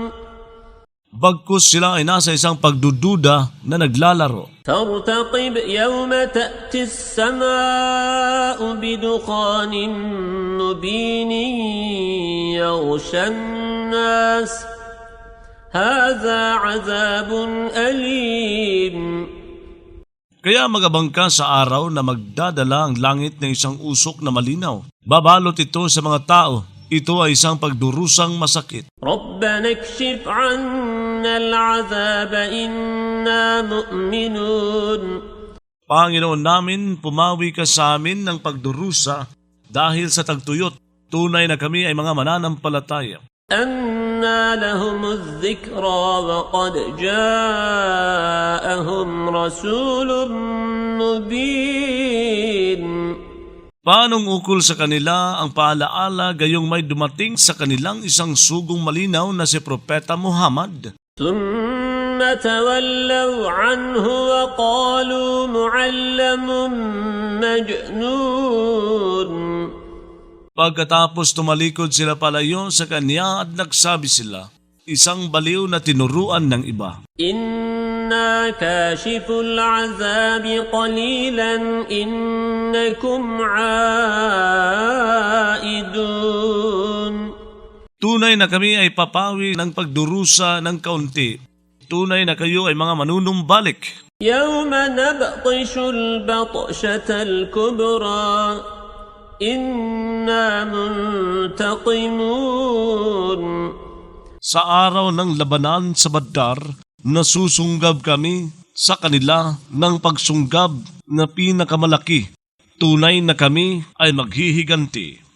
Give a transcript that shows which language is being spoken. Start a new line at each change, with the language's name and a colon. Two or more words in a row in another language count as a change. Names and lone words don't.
Filipino: Bagkus sila ay nasa isang pagdududa na naglalaro.
Arabic: فارتقب يوم تأتي السماء بدخان مبين يغشى الناس هذا عذاب أليم.
Filipino: Kaya magabang ka sa araw na magdadala ang langit ng isang usok na malinaw. Babalot ito sa mga tao. Ito ay isang pagdurusang masakit.
Arabic: ربنا اكشف عنا العذاب إنا مؤمنون.
Filipino: Panginoon namin, pumawi ka sa amin ng pagdurusa dahil sa tagtuyot. Tunay na kami ay mga mananampalataya.
Arabic: أنى لهم الذكرى وقد جاءهم رسول مبين.
Filipino: Paanong ukol sa kanila ang paalaala gayong may dumating sa kanilang isang sugong malinaw na si Propeta Muhammad?
Arabic: ثم تولوا عنه وقالوا معلم مجنون.
Filipino: Pagkatapos tumalikod sila palayo sa kanya at nagsabi sila, isang baliw na tinuruan ng iba.
Arabic: إنا كاشف العذاب قليلا إنكم عائدون.
Filipino: Tunay na kami ay papawi ng pagdurusa ng kaunti. Tunay na kayo ay mga manunumbalik.
Arabic: يوم نبطش البطشة الكبرى إنا منتقمون.
Filipino: Sa araw ng labanan sa Badar, nasusunggab kami sa kanila ng pagsunggab na pinakamalaki. Tunay na kami ay maghihiganti.